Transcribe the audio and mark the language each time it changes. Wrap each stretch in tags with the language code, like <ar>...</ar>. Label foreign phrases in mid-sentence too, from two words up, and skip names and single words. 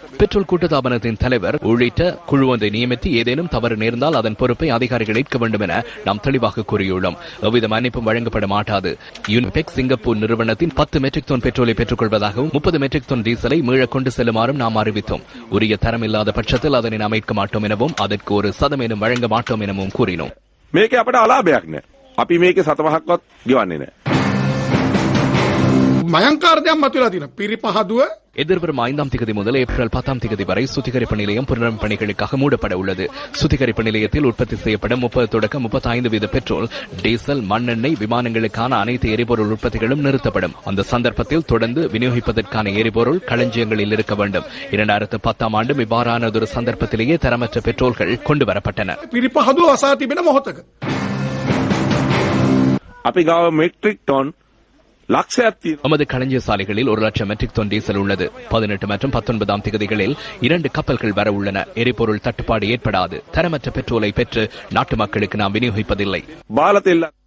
<ta>பெட்ரோல் கூட்டுத்தாபனத்தின் தலைவர் உள்ளிட்ட குழு ஒன்றை நியமித்து ஏதேனும் தவறு நேர்ந்தால் அதன் பொறுப்பை அதிகாரிகள் ஏற்க வேண்டும் என நாம் தெளிவாக கூறியுள்ளோம். எவ்வித மன்னிப்பும் வழங்கப்பட மாட்டாது. யூனிபெக் சிங்கப்பூர் நிறுவனத்தின் 10 மெட்ரிக் டன் பெட்ரோலை பெற்றுக் கொள்வதாகவும் 30 மெட்ரிக் டன் டீசலை மீள கொண்டு செல்லுமாறும் நாம் அறிவித்தோம். உரிய தரம் இல்லாத பட்சத்தில் அதனை அமைக்க மாட்டோம் எனவும் அதற்கு ஒரு சதமேனும் வழங்க மாட்டோம் எனவும் கூறினோம்.</ta> <si>මේක අපට අලාභයක් නෑ. අපි මේකේ සතපහක්වත් ගෙවන්නේ නෑ. මයංකාරදයක් මතුවලා තියෙනවා. පිරිපහදුව</si> <ta>எதிர்வரும் 5ஆம் தேதி முதல் ஏப்ரல் 10ஆம் தேதி வரை சுத்திகரிப்பு நிலையம் புனரமைப்பு பணிகளுக்காக மூடப்பட உள்ளது. சுத்திகரிப்பு நிலையத்தில் உற்பத்தி செய்யப்படும் 30 தொடக்கம் 35 வீத பெட்ரோல், டீசல், மண்ணெண்ணெய், விமானங்களுக்கான அனைத்து எரிபொருள் உற்பத்திகளும் நிறுத்தப்படும். அந்த சந்தர்ப்பத்தில் தொடர்ந்து விநியோகிப்பதற்கான எரிபொருள் களஞ்சியங்களில் இருக்க வேண்டும். 2010ஆம் ஆண்டு இவ்வாறானதொரு சந்தர்ப்பத்திலேயே தரமற்ற பெட்ரோல்கள் கொண்டுவரப்பட்டன.</ta> <si>අපි ගාව මෙට්‍රික් ටොන්</si> <ta>நமது களஞ்சிய சாலைகளில் 1,00,000 மெட்ரிக் டன் டீசல் உள்ளது. 18 மற்றும் 19ஆம் தேதிகளில் 2 கப்பல்கள் வர உள்ளன. எரிபொருள் தட்டுப்பாடு ஏற்படாது. தரமற்ற பெட்ரோலை பெற்று நாட்டு மக்களுக்கு நாம் விநியோகிப்பதில்லை.</ta>